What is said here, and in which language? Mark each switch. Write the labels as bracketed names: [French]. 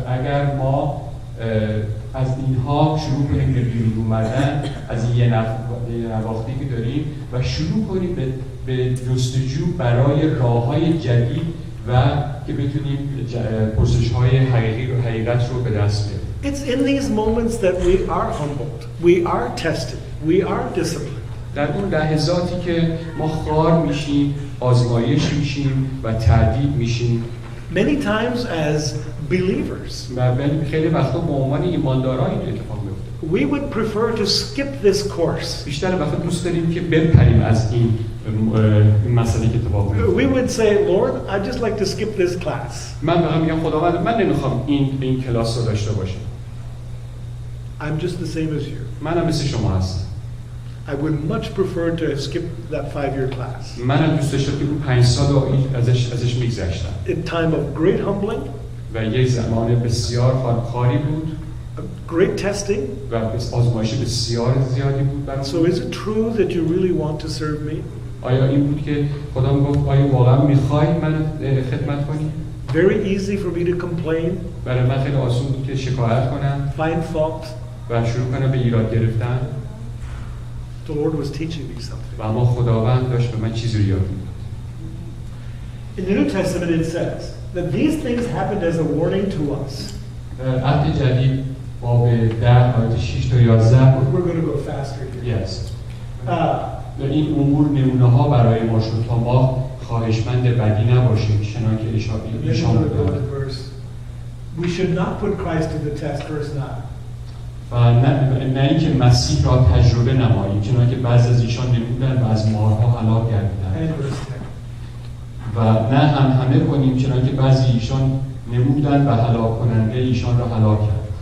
[Persian] اگر ما از اینها شروع کنیم به بیرون اومدن از یه نواختی که داریم و شروع کنیم به جستجو برای راه‌های جدید و که بتونیم پرسش‌های حقیقت رو به دست بیاریم. [English] It's in these moments that we are humbled, we are tested, we are disciplined. [Persian] در اون لحظاتی که ما خوار میشیم، آزمایش میشیم و تردید میشیم. [English] Many times as believers, [Persian] و خیلی وقتا به عنوان ایمانداران این اتفاق میفته. [English] we would prefer to skip this course. [Persian] بیشتر وقتا دوست داریم که بپریم از این مسئله که اتفاق میفته. [English] We would say, Lord, I'd just like to skip this class. [Persian] من فقط میگم خداوند من نمیخوام این کلاس رو داشته باشم. [English] I'm just the same as you. [Persian] منم مثل شما هستم. [English] I would much prefer to have skipped that 5-year class. [Persian] منم دوست داشتم که اون 5 سال رو ازش میگذشتم. [English] In time of great humbling, [Persian] و یک زمان بسیار خاری بود. [English] great testing. [Persian] و آزمایش بسیار زیادی بود برام. [English] So is it true that you really want to serve me? [Persian] آیا این بود که خدا میگفت آیا واقعا میخوای من خدمت کنی؟ [English] Very easy for me to complain, [Persian] برای من خیلی آسون بود که شکایت کنم [English] find fault. [Persian] و شروع کنم به ایراد گرفتن. [English] The Lord was teaching me something. [Persian] و اما خداوند داشت به من چیزی رو یاد میداد. [English] In the New Testament it says that these things happened as a warning to us. [Persian] در عهد جدید باب 10 آیات 6 تا 11 [English] We're going to go faster here. Yes. [Persian] این امور نمونه‌ها برای ما شد تا ما خواهشمند بدی نباشیم چنانکه ایشان بودند. [English] We should not put Christ to the test, verse 9. [Persian] و نه اینکه مسیح را تجربه نماییم چنانکه بعضی از ایشان نمودند و از مارها هلاک گردیدند. و نه همه کنیم چنانکه بعضی ایشان نمودند و هلاک کننده ایشان را هلاک کرد.